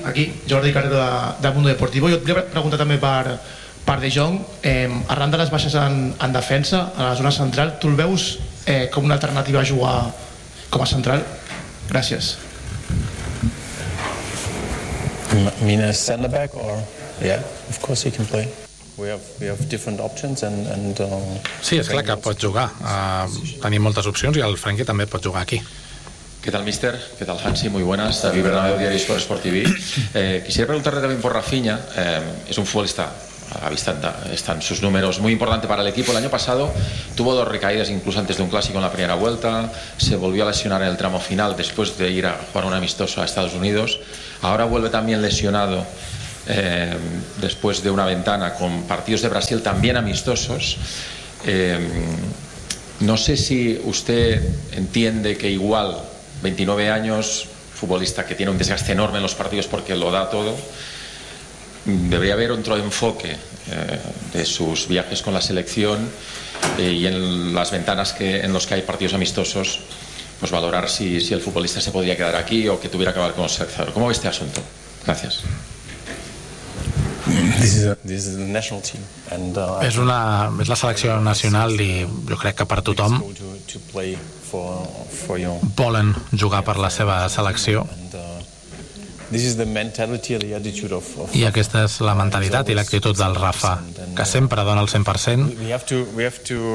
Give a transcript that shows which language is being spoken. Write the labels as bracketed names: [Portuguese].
[Catalan] Aquí Jordi Carreto de Mundo Deportivo. Jo et volia preguntar també per De Jong, arran de les baixes en defensa, a la zona central, tu el veus com una alternativa a jugar com a central? Gràcies. [English] Mina center back or yeah, of course he can play. We have different options and [Catalan] sí, és clar que pot jugar. Tenim moltes opcions i el Frenkie també pot jugar aquí. [Spanish] ¿Qué tal, mister? ¿Qué tal, Hansi? Muy buenas. David Bernabéu, diario Sport, Sport TV. Quisiera preguntarle también por Rafinha. Es un futbolista, a la vista están sus números, muy importante para el equipo. El año pasado tuvo dos recaídas, incluso antes de un clásico en la primera vuelta. Se volvió a lesionar en el tramo final después de ir a jugar un amistoso a Estados Unidos. Ahora vuelve también lesionado después de una ventana con partidos de Brasil también amistosos. No sé si usted entiende que igual... 29 años, futbolista que tiene un desgaste enorme en los partidos porque lo da todo. Debería haber otro enfoque de sus viajes con la selección y en las ventanas que, en los que hay partidos amistosos, pues valorar si el futbolista se podría quedar aquí o que tuviera que hablar con el seleccionador. ¿Cómo ve este asunto? Gracias. [Catalan] És la selecció nacional i jo crec que per tothom volen jugar per la seva selecció i aquesta és la mentalitat i l'actitud del Rafa, que sempre dona el 100%.